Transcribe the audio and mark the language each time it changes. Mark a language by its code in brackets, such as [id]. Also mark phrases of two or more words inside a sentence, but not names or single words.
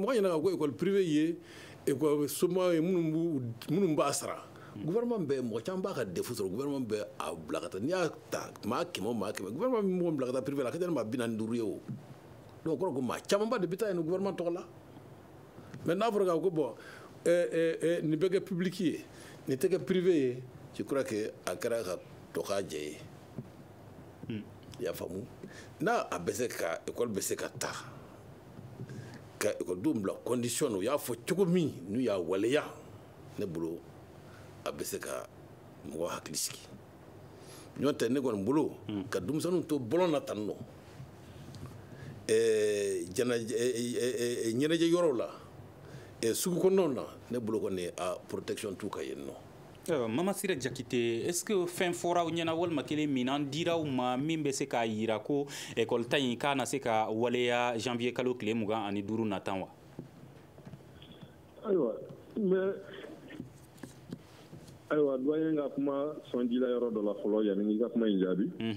[bm] mɔgɔ ɲɛna ko [fr] école privée [bm] ye école sommaw ye minnu b'a sara gouvernement bɛ mɔgɔ caman b'a ka défaut sɔrɔ gouvernement bɛ a bila ka taa n'i y'a ta maa 100 gouvernement bɛ mɔgɔ bila ka taa privé la a ka ca ni maa 45 ye o donc o kɔrɔ ko maa camanba de bɛ taa yen gouvernement tɔgɔ la mais n'a fɔra k'a ko bon nin bɛ kɛ public ye nin tɛ kɛ privé ye [fr] je crois que [bm] a kɛra ka tɔ k'a jɛ ye i y'a faamu n'a a bɛ se ka école bɛ se ka taa ka écoledenw bila condition u y'a fɔ cogo min n'u y'a waleya ne bolo a bɛ se ka mɔgɔ hakili sigi ɲɔn tɛ ne kɔni bolo ka denmisɛnninw to bɔlɔn na tan nɔ ɲɛnajɛ yɔrɔw la sugu kɔnɔnaw na ne bolo kɔni a protection t'u ka yen nɔ Mama Sira Jakite, [fr] est-ce que [bm] fɛn fɔra aw ɲɛna walima kelen minɛn dira aw ma min bɛ se k'a yira ko école ta in k'a na se ka waleya janvier kalo tile 25 natan wa? Ayiwa doyen ka kuma sɔndila yɔrɔ dɔ la fɔlɔ yanni i ka kuma in jaabi.